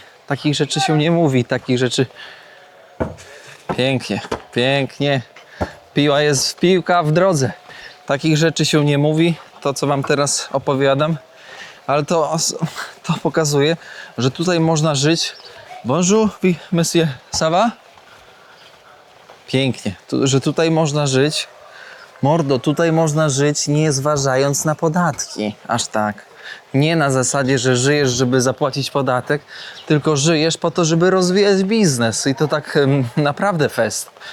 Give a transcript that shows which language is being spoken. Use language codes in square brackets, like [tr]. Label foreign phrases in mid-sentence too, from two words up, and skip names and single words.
[pl] Takich rzeczy się nie mówi, takich rzeczy... Pięknie, pięknie. Piłka w drodze. Takich rzeczy się nie mówi, to co wam teraz opowiadam, ale to pokazuje, że tutaj można żyć. [fr] Bonjour, monsieur, ça va? [pl] Pięknie, że tutaj można żyć. Mordo, tutaj można żyć nie zważając na podatki, aż tak. Nie na zasadzie, że żyjesz, żeby zapłacić podatek, tylko żyjesz po to, żeby rozwijać biznes i to tak naprawdę fest.